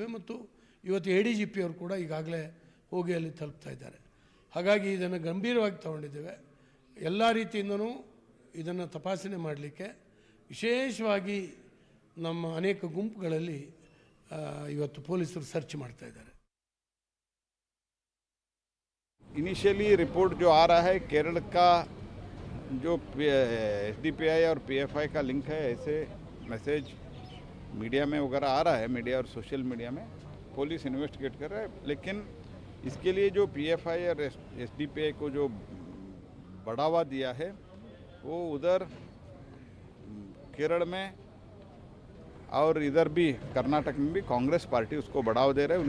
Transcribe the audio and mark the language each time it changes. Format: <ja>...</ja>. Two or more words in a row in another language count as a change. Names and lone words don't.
<kn>ಮತ್ತು ಇವತ್ತು ADGP ಅವರು ಕೂಡ ಈಗಾಗಲೇ ಹೋಗಿ ಅಲ್ಲಿ ತಲುಪ್ತಾ ಇದ್ದಾರೆ. ಹಾಗಾಗಿ ಇದನ್ನು ಗಂಭೀರವಾಗಿ ತಗೊಂಡಿದ್ದೇವೆ. ಎಲ್ಲ ರೀತಿಯಿಂದನೂ ಇದನ್ನು ತಪಾಸಣೆ ಮಾಡಲಿಕ್ಕೆ ವಿಶೇಷವಾಗಿ ನಮ್ಮ ಅನೇಕ ಗುಂಪುಗಳಲ್ಲಿ ಇವತ್ತು ಪೊಲೀಸರು ಸರ್ಚ್ ಮಾಡ್ತಾ ಇದ್ದಾರೆ.</kn> <en>initially report</en> <hi>जो आ रहा है, केरल का जो SDPI और PFI का लिंक है, ऐसे मैसेज मीडिया में वगैरह आ रहा है, मीडिया और</hi> <en>social media</en> <hi>में.</hi> <en>police investigate</en> <hi>कर रहा है, लेकिन इसके लिए जो PFI और SDPI को जो बढ़ावा दिया है, वो उधर केरल में और इधर भी कर्नाटक में भी कांग्रेस पार्टी उसको बढ़ावा दे रहा है.</hi>